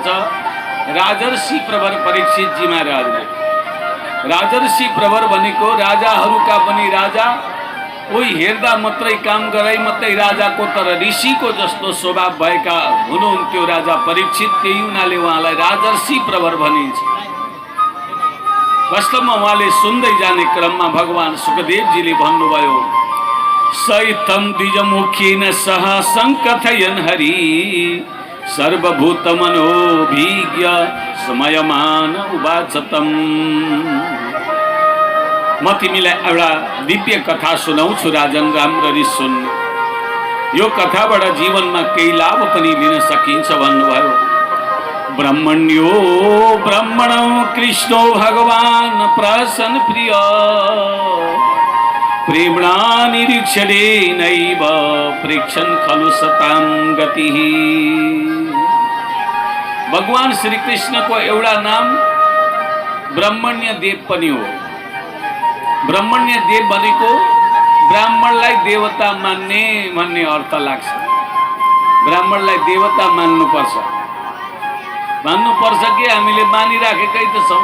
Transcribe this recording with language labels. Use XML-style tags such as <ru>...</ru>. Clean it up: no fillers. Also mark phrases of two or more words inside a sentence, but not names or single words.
<ne>राजर्षि प्रवर परीक्षितजी महाराजले, राजर्षि प्रवर भनेको राजाहरूका पनि राजा, कोही हेर्दा मात्रै काम गराई मात्रै राजाको तर ऋषिको जस्तो स्वभाव भएका हुनुहुन्थ्यो राजा परीक्षित। त्यही हुनाले उहाँलाई राजर्षि प्रवर भनिन्छ। वास्तवमा उहाँले सुन्दै जाने क्रममा भगवान सुखदेवजीले भन्नुभयो</ne> <sa>सहितं द्विजमुखेन सह संकथयन् हरि सर्वभूतमनोभिज्ञ समयमान उवाचतम्।</sa> <ne>म तिमीलाई एउटा दिव्य कथा सुनाउँछु राजन, राम्ररी सुन्। यो कथाबाट जीवनमा केही लाभ पनि लिन सकिन्छ भन्नुभयो।</ne> <sa>ब्रह्मण्यो ब्रह्मणो कृष्णो भगवान् प्रसन्न प्रिय प्रेम्णा निरीक्षणेनैव प्रेक्षन् खलु सतां गतिः।</sa> <ne>भगवान श्री कृष्ण को एउटा नाम ब्रह्मण्य देव पनि हो। ब्रह्मण्य देव भनेको ब्राह्मणलाई देवता मान्ने भन्ने अर्थ लाग्छ। ब्राह्मणलाई देवता मान्नुपर्छ कि हामीले मानिराखेकै त छौँ।</ne>